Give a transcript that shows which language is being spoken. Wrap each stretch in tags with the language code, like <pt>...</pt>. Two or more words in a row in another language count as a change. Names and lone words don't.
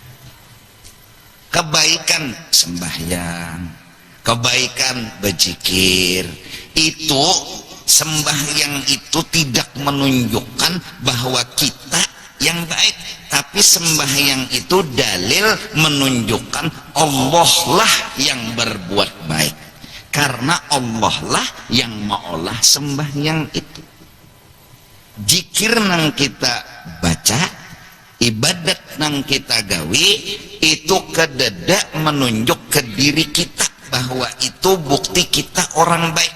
<id>Kebaikan sembahyang, kebaikan berzikir, itu sembahyang itu tidak menunjukkan bahwa kita yang baik, tapi sembahyang itu dalil menunjukkan Allah lah yang berbuat baik, karena Allah lah yang maolah sembahyang itu.</id> <bjn>Zikir nang kita baca, ibadat nang kita gawe, itu kededa menunjuk ke diri kita bahwa itu bukti kita orang baik.</bjn>